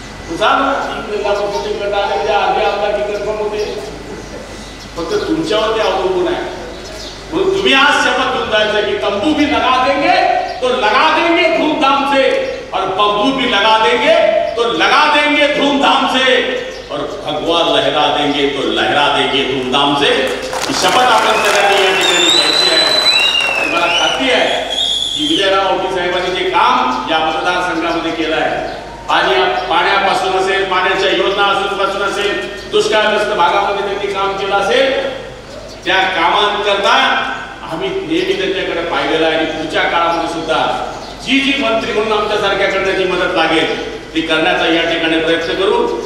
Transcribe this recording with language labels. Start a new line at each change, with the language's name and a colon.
Marathi: 3 जिल्हा परिषदेचे गट आले त्या आधी आमदार की कन्फर्म होते. फक्त तुमच्यावर ते अवलंबून आहे. म्हणून तुम्ही आज शपथ घेऊन जायचं की
Hindi: तंबू भी लगा देंगे तो लगा देंगे धूमधाम से और बंबू भी लगा देंगे तो लगा देंगे धूमधाम से और भगवा लहरा देंगे तो लहरा देंगे धूमधाम से.
Marathi: ही शपथ आपण सगळ्यांनी या ठिकाणी घ्यायची आहे. मला खात्री आहे की विजयराव आवटी साहेबांनी जे काम या मतदारसंघामध्ये केलं आहे, पाण्यापासून असेल, पाण्याच्या योजना पासून असेल, दुष्काळग्रस्त भागामध्ये त्यांनी काम केलं असेल, त्या कामांकरता आम्ही नेहमी त्यांच्याकडे पाहिलेलं आहे. आणि पुढच्या काळामध्ये सुद्धा जी जी मंत्री म्हणून आमच्यासारख्याकडनं जी मदत लागेल ती करण्याचा या ठिकाणी प्रयत्न करू.